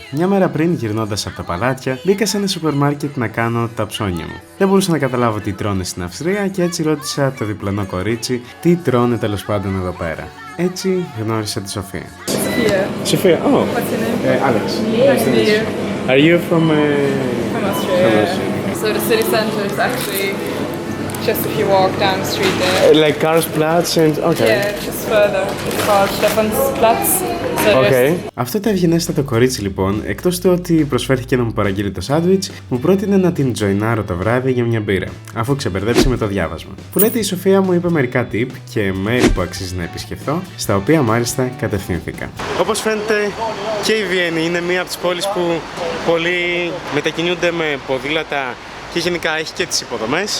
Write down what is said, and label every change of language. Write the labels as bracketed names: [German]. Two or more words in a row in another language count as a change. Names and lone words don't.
[Greek] Μια μέρα πριν, γυρνώντας από τα παλάτια, μπήκα σε ένα σούπερ μάρκετ να κάνω τα ψώνια μου. Δεν μπορούσα να καταλάβω τι τρώνε στην Αυστρία και έτσι ρώτησα το διπλανό κορίτσι τι τρώνε τέλος πάντων εδώ πέρα. Έτσι γνώρισα τη Σοφία. Σοφία, [English] oh. What's your name? Alex. Nice to meet you. Are you from From Australia. So the city centre is actually just if you walk down the street there. like Karlsplatz and okay. Yeah, just further. It's called Stephansplatz. So Okay. [Greek] Αυτό το ευγενέστατο κορίτσι λοιπόν, εκτός του ότι προσφέρθηκε να μου παραγγείλει το σάντουιτς, μου πρότεινε να την τζοινάρω το βράδυ για μια μπύρα, αφού ξεμπερδέψει με το διάβασμα. Που λέτε η Σοφία μου είπε μερικά tip και μέρη που αξίζει να επισκεφθώ, στα οποία μάλιστα κατευθύνθηκα. Όπως φαίνεται και η Βιέννη είναι μία από τις πόλεις που πολλοί μετακινούνται με ποδήλατα και γενικά έχει και τις υποδομές.